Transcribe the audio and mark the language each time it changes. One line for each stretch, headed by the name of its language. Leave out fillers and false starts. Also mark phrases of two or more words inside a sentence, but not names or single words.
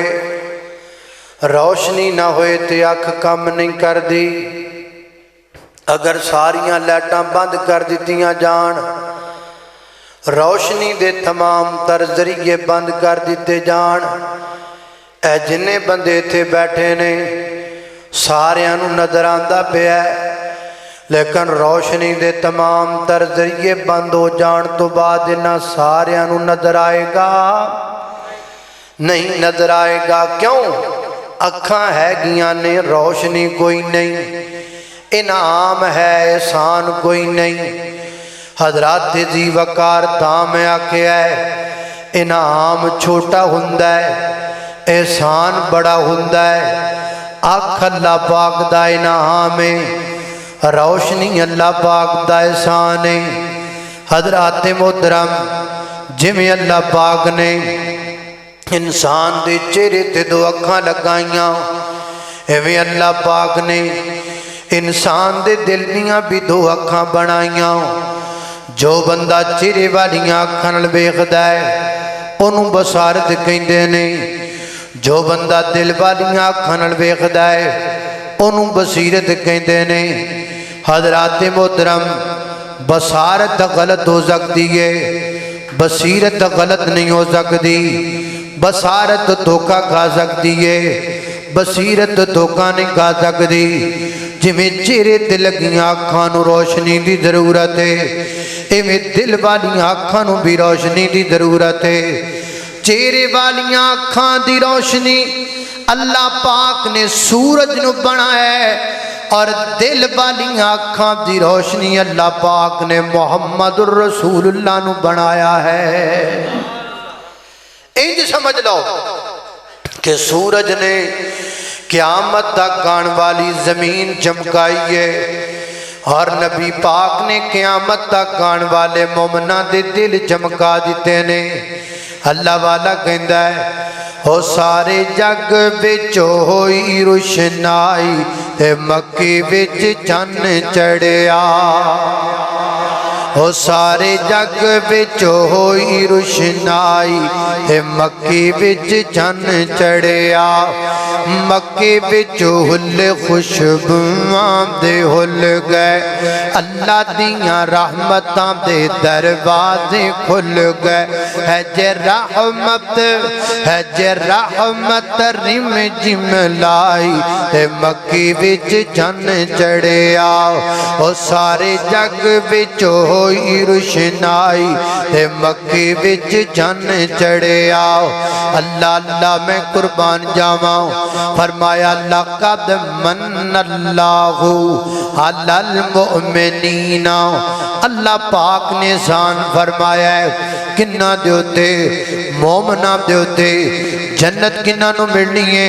Punjabi: روشنی نہ ہوئے تے اکھ کم نہیں کر دی۔ اگر ساریاں لائٹاں بند کر دیتیاں جان، روشنی دے تمام تر ذریعے بند کر دیتے جان، اے جننے بندے تھے بیٹھے نے ساریاں نوں نظر آندا پیا ہے، لیکن روشنی دے تمام تر ذریعے بند ہو جان تو بعد انہاں ساریاں نوں نظر آئے گا؟ نہیں نظر آئے گا۔ کیوں؟ اکھاں ہے گیاں نے، روشنی کوئی نہیں، انعام ہے احسان کوئی نہیں۔ حضرات ذی وقار تاں میں آکھیا ہے انعام چھوٹا ہوندا ہے، احسان بڑا ہوندا ہے۔ اکھ اللہ پاک دا انعام ہے، روشنی اللہ پاک دا احسان ہے۔ حضرات محترم جویں اللہ پاک نے انسان دے چہرے تے دو اکھاں لگائیاں، ایویں اللہ پاک نے انسان دے دل دیاں بھی دو اکھاں بنائیاں۔ جو بندہ چہرے والیاں اکھاں نال ویکھدا ہے انہوں بصارت کہندے نے، جو بندہ دل والیاں اکھاں نال ویکھدا ہے انہوں بصیرت کہندے نے۔ حضرات محترم بصارت غلط ہو سکتی ہے، بصیرت غلط نہیں ہو سکتی۔ بصارت دھوکا کھا سکتی ہے، بصیرت دھوکا نہیں کھا سکتی۔ جویں چہرے تے لگیاں اکھاں نوں روشنی دی ضرورت ہے، ایویں دل والیاں اکھاں نوں بھی روشنی دی ضرورت ہے۔ چہرے والیاں اکھاں دی روشنی اللہ پاک نے سورج نو بنایا ہے، اور دل والیاں اکھاں دی روشنی اللہ پاک نے محمد الرسول اللہ نو بنایا ہے۔ انج سمجھ لو کہ سورج نے قیامت تک آن والی زمین چمکائی ہے، اور نبی پاک نے قیامت تک آن والے مومناں دے دل چمکا دیتے نے۔ اللہ والا کہندا ہے او سارے جگ وچ ہوئی روشنائی، تے مکے وچ چن چڑھیا۔ او سارے جگ وچ ہوئی روشنائی، تے مکے وچ چن چڑھیا۔ مکے وچ ہل خوشبواں دے ہل گئے، اللہ دیاں رحمتاں دے دروازے کھل گئے۔ ہے جے رحمت، ہے جے رحمت رم جم لائی، تے مکے وچ چن چڑھیا۔ او سارے جگ وچ ہوئی روشنائی، تے مکے وچ چن چڑھیا۔ اللہ اللہ میں قربان جاواں، فرمایا
Arabic: لقد من اللہ علی المؤمنین۔
Punjabi: اللہ پاک نے احسان فرمایا ہے کنہ دے ہوتے؟ مومنہ دے ہوتے۔ جنت کنہ نو ملنی ہے؟